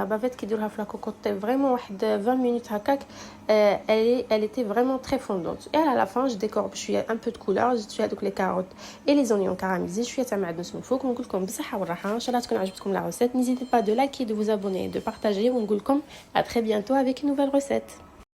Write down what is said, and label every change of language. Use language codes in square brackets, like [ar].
[ar] la bavette كي ديروها في لاكوكوط فريمون واحد 20 مينوت هكاك. [fr] elle était vraiment très fondante. et à la fin je décore [ar] بشويه [fr] un peu de couleur. [ar] زدت فيها دوك لي كاروت [fr] et les oignons caramélisés، [ar] شويه تاع معدنوس من فوق. ونقول لكم بصحه والراحه، ان شاء الله تكون عجبتكم [fr] لا recette. n'hésitez pas de liker, de vous abonner, de partager. [ar] ونقول لكم [fr] à très bientôt avec une nouvelle recette.